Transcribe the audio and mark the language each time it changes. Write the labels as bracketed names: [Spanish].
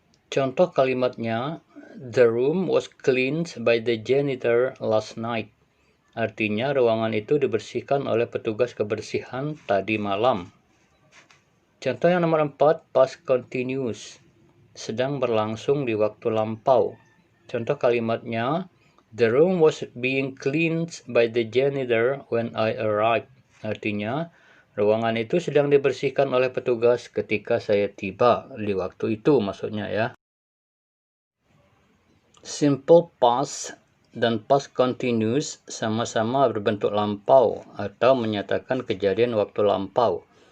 [Indonesian] Contoh kalimatnya, [English] the room was cleaned by the janitor last night. [Indonesian] Artinya ruangan itu dibersihkan oleh petugas kebersihan tadi malam. Contoh yang nomor 4, past continuous, sedang berlangsung di waktu lampau. Contoh kalimatnya, [English] the room was being cleaned by the janitor when I arrived. [Indonesian] Artinya, ruangan itu sedang dibersihkan oleh petugas ketika saya tiba. Di waktu itu maksudnya, ya. Simple past dan past continuous sama-sama berbentuk lampau atau menyatakan kejadian waktu lampau.